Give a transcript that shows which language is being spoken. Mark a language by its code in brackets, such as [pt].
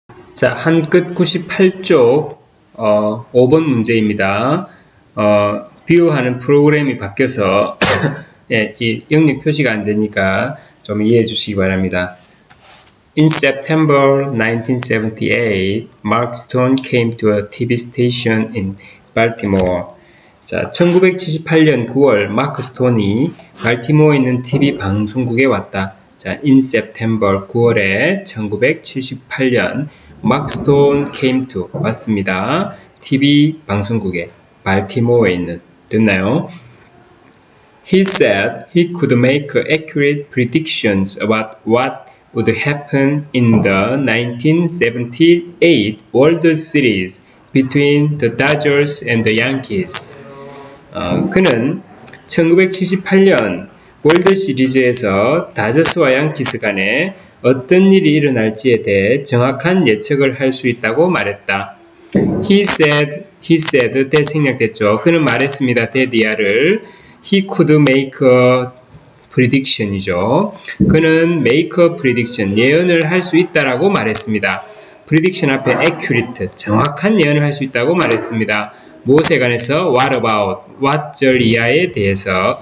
[ko] 자, 한끝 98쪽 5번 문제입니다. 뷰하는 프로그램이 바뀌어서 예, 이 영역 표시가 안 되니까 좀 이해해 주시기 바랍니다. [en] In September 1978, Mark Stone came to a TV station in Baltimore. [ko] 자, 1978년 9월 마크 스톤이 발티모어에 있는 TV 방송국에 왔다. 자, [en] in September [ko] 9월에 1978년 마크 스톤 [en] came to [ko] 왔습니다. TV 방송국에 발티모어에 있는 됐나요? [en] He said he could make accurate predictions about what would happen in the 1978 World Series between the Dodgers and the Yankees. [ko] 그는 1978년 월드 시리즈에서 다저스와 양키스 간에 어떤 일이 일어날지에 대해 정확한 예측을 할 수 있다고 말했다. [en] He said [ko] 때 생략됐죠. 그는 말했습니다. [en] 대디아를 He could make a prediction이죠. [ko] 그는 [en] make a prediction, [ko] 예언을 할 수 있다라고 말했습니다. prediction 앞에 accurate, 정확한 예언을 할 수 있다고 말했습니다. 무엇에 관해서? [en] What about? [ko] what 절 이하에 대해서.